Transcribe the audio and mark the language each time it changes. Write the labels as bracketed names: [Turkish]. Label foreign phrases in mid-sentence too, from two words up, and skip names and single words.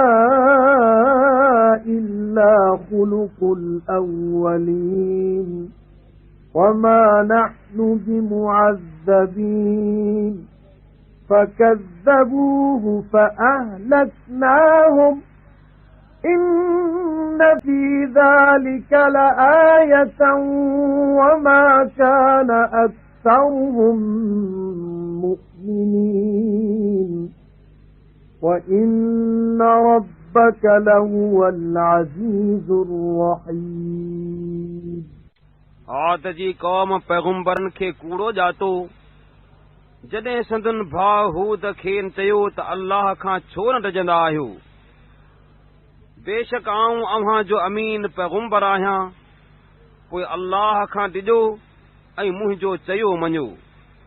[Arabic] إلا خلق الأولين وما نحن بمعذبين فكذبوه فأهلكناهم إن في ذلك لآية وما كان أكثرهم مؤمنين وإن ربك لهو العزيز الرحيم [Sindhi] आद जी क़ौम पैगुंबरनि खे कूड़ो ॼातो। जॾहिं संदन भाउ हूद खेनि चयो त अल्लाह खां छो न ॾिजंदा आहियो, बेशक आऊं अव्हां जो अमीन पैगुंबर आहियां। पोइ अल्लाह खां ॾिजो ऐं मुंहिंजो चयो मञो।